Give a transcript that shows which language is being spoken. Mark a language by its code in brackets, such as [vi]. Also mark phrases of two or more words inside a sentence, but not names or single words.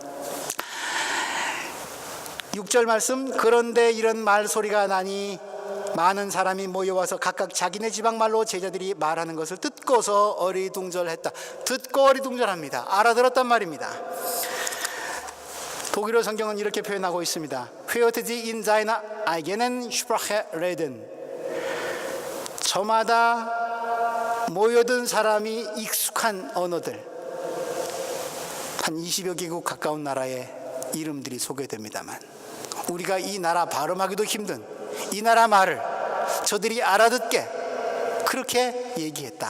[ko] 6절 말씀, 그런데 이런 말소리가 나니 많은 사람이 모여와서 각각 자기네 지방 말로 제자들이 말하는 것을 듣고서 어리둥절했다. 듣고 어리둥절합니다. 알아들었단 말입니다. 독일어 성경은 이렇게 표현하고 있습니다. [de] Hörte sie in seiner eigenen Sprache reden. [ko] 저마다 모여든 사람이 익숙한 언어들, 한 20여 개국 가까운 나라의 이름들이 소개됩니다만 우리가 이 나라 발음하기도 힘든 이 나라 말을 저들이 알아듣게 그렇게 얘기했다.